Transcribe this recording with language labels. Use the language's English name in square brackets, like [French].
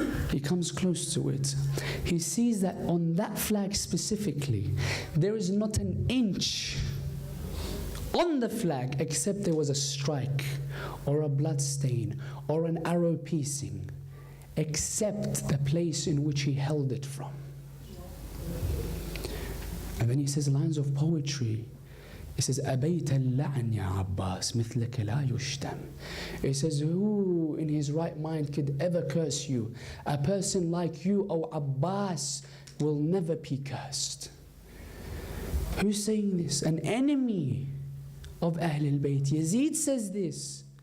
[English] He comes close to it. He sees that on that flag specifically, there is not an inch on the flag except there was a strike or a blood stain or an arrow piecing, except the place in which he held it from. And then he says lines of poetry. He says, [Arabic] أبيت اللعن يا عباس مثلك لا يشتم. [English] He says, who in his right mind could ever curse you? A person like you, O Abbas, will never be cursed. Who's saying this? An enemy of Ahl al-Bayt. Yazid says this.